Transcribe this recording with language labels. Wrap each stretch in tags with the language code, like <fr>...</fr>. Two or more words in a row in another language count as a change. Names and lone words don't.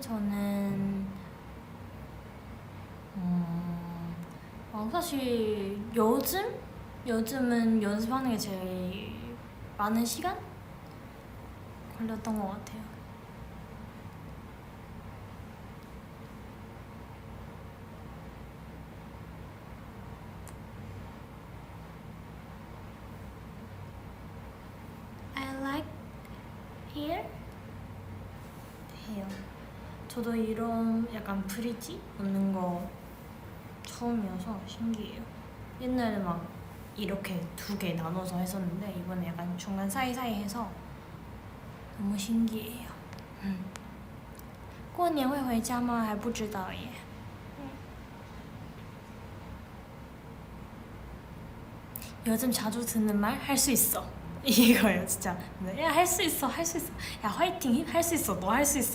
<ko>저는 사실 요즘은 연습하는 게 제일 많은 시간 걸렸던 것 같아요.</ko> <en>I like</en> <ko>here 해요. 저도 이런 약간 브릿지 넣는 거 처음이어서 신기해요. 옛날에 막 이렇게 두 개 나눠서 했었는데 이번에 약간 중간 사이사이 해서 너무 신기해요.</ko> <zh>过年会回家吗？还不知道耶。</zh> <ko>요즘 자주 듣는 말 할 수 있어 이거예요 진짜. 야 할 수 있어 할 수 있어. 야 화이팅 할 수 있어 너 할 수 있어.</ko>